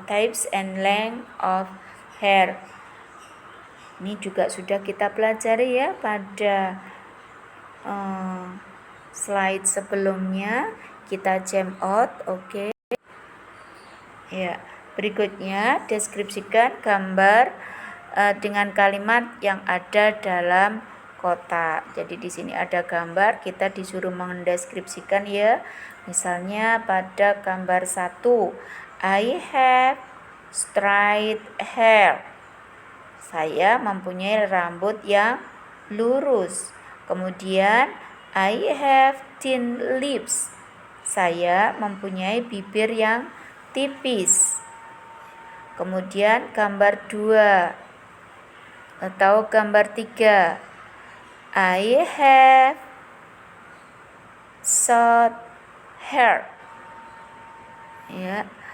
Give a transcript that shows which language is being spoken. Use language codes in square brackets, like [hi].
[en] Types and length of hair. [id] Ini juga sudah kita pelajari ya pada slide sebelumnya. Kita jam out, oke. Ya, berikutnya deskripsikan gambar dengan kalimat yang ada dalam kotak. Jadi di sini ada gambar, kita disuruh mendeskripsikan ya. Misalnya pada gambar 1, [en] I have straight hair. [id] Saya mempunyai rambut yang lurus. Kemudian [en] I have thin lips. [id] Saya mempunyai bibir yang tipis. Kemudian gambar 2 atau gambar 3, [en] I have short hair. [id] Ya.